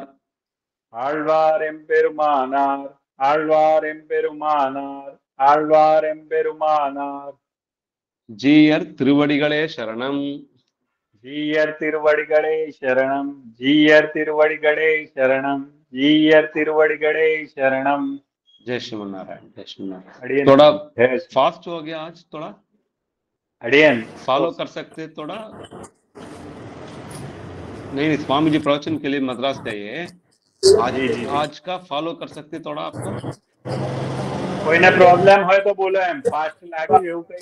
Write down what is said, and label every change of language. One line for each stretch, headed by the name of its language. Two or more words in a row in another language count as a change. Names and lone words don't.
Tamil: ஆழ்வார் எம்பெருமானார் ஆழ்வார் எம்பெருமானார் ஆழ்வார் எம்பெருமானார் ஜீயர் திருவடிகளே சரணம் ஜீயர் திருவடிகளே சரணம் ஜீயர் திருவடிகளே சரணம் ஜீயர் திருவடிகளே शरणम
Sanskrit: जय श्रीमन नारायण जय श्रीमन नारायण
Tamil: अड़ियन
Hindi: थोड़ा फास्ट हो गया आज थोड़ा अड़ियन फॉलो कर सकते थोड़ा नहीं स्वामी जी प्रवचन के लिए मद्रास गए आज आज का फॉलो कर सकते थोड़ा आपको कोई ना प्रॉब्लम है तो बोलो हम फास्ट लागे
Gujarati: એવું કઈ